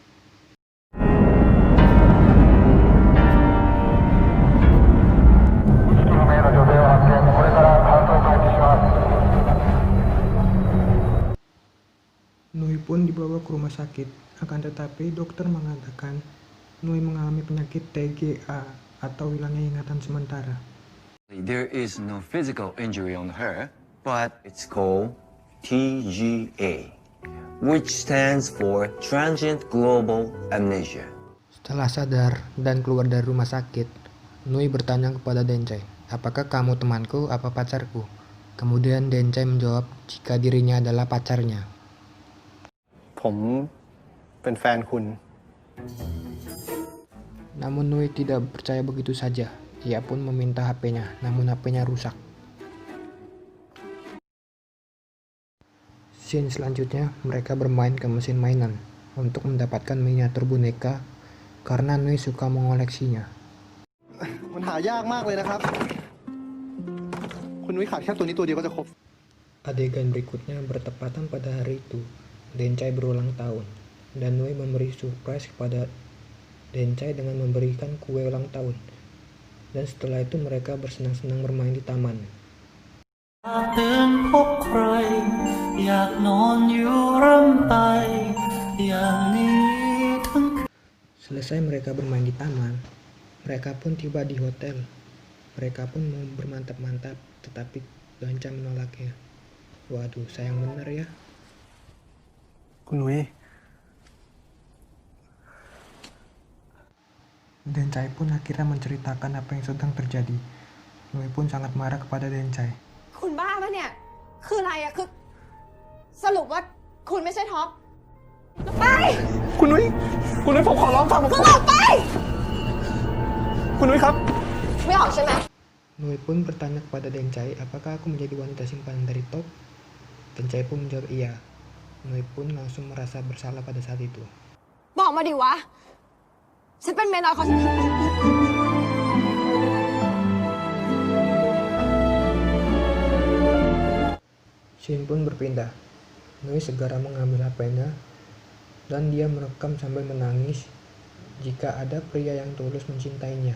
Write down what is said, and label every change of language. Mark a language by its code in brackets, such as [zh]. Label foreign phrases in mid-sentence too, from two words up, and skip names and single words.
[id] Nui pun dibawa ke rumah sakit, akan tetapi dokter mengatakan Nui mengalami penyakit TGA atau hilangnya ingatan sementara. [en] There is no physical injury on her, but it's called TGA, which stands for Transient Global Amnesia. [id] Setelah sadar dan keluar dari rumah sakit, Nui bertanya kepada Dencai, apakah kamu temanku apa pacarku? Kemudian Dencai menjawab jika dirinya adalah pacarnya. [th] ผมเป็นแฟนคุณ [id] Namun Nui tidak percaya begitu saja. Ia pun meminta HP-nya, namun HP-nya rusak. Scene selanjutnya, mereka bermain ke mesin mainan untuk mendapatkan miniatur boneka karena Nui suka mengoleksinya. [th] มันหายากมากเลยนะครับ คุณนุ้ยขาดแค่ตัวนี้ตัวเดียวก็จะครบ [id] Adegan berikutnya bertepatan pada hari itu. Dencai berulang tahun, dan Nui memberi surprise kepada Dencai dengan memberikan kue ulang tahun. Dan setelah itu mereka bersenang-senang bermain di taman. [th] ตื่นพบใครอยากนอนอยู่ร่ำไปอย่างนี้ทั้ง [id] Selesai mereka bermain di taman, mereka pun tiba di hotel. Mereka pun mau bermantap-mantap, tetapi Dencai menolaknya. Waduh, sayang benar ya. [th] คุณนุ้ย [id] Dencai pun akhirnya menceritakan apa yang sedang terjadi. Nui pun sangat marah kepada Dencai. [th] คุณบ้าปะเนี่ย คืออะไรอะคือ สรุปว่าคุณไม่ใช่ท็อปไป คุณนุ้ย คุณนุ้ยผมขอร้องฟังผม คุณออกไป คุณนุ้ยครับ ไม่ออกใช่ไหม [id] Nui pun bertanya kepada Dencai, apakah aku menjadi wanita simpanan dari Top? Dencai pun menjawab iya. Nui pun langsung merasa bersalah pada saat itu. [th] บอกมาดิวะ ฉันเป็นเมียน้อยของ [id] Shin pun berpindah. Nui segera mengambil HP-nya dan dia merekam sambil menangis jika ada pria yang tulus mencintainya.